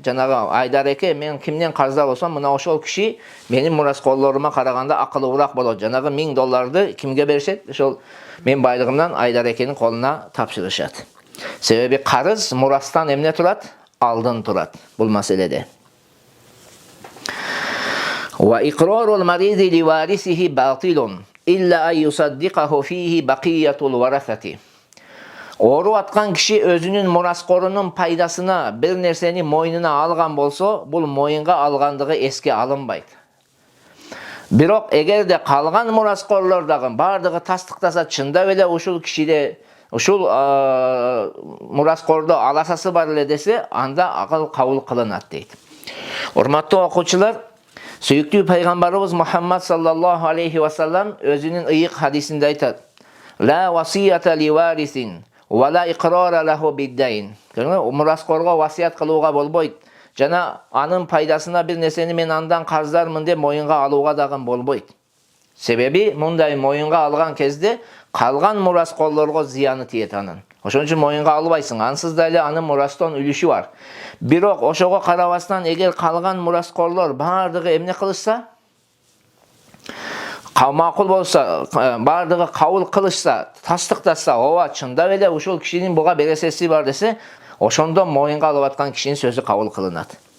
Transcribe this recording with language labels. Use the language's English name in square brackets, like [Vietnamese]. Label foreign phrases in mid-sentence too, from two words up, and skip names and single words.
[Kyrgyz] Жанагы Айдареке, мен кимден карызда болсом, мына ошол киши менин мураскорлорума караганда акылуураак болот. Жанагы $1000 кимге беришет? Ошол мен байлыгымдан Айдарекенин колуна тапшырышат. Себеби карыз мурастан эмне турат? Алдын турат бул маселеде. [Arabic] و إقرار المريض ل وارثه باطل إلا أن يصدقه فيه بقية الورثة. [Kyrgyz] Ооруп аткан киши өзүнүн мураскорунун пайдасына бир нерсени мойнуна алган болсо, бул моюнга алгандыгы эске алынбайт. Бирок эгерде калган мураскорлор дагы бардыгы тастыктаса, чындап эле ушул кишиде ушул мураскордо аласасы бар эле десе, анда акыл кабыл кылынат дейт. Урматтуу окуучулар, Сөйүктүү пайгамбарыбыз Мухаммад [Arabic] صلى الله عليه وسلم [Kyrgyz] өзүнүн ыйык хадисинде айтат: [Arabic] "لا وصية ل وارث و لا إقرار له بالدين." [Kyrgyz] Мураскорго васият кылууга болбойт. Жана анын пайдасына бир нерсени мен андан карыздармын деп моюнга алууга дагы болбойт. Себеби мындай моюнга алган кезде калган мураскорлорго зыяны тиет анын. Ошон үчүн моюнга албайсың. Ансыз да эле анын мурастон үлүшү бар. Бирок ошого карабастан эгер калган мураскорлор бардыгы эмне кылышса, макул болса, бардыгы кабыл кылышса, тастыктаса, ооба чындап эле ушул кишинин буга бересеси бар десе, ошондо моюнга алып аткан кишинин сөзү кабыл кылынат.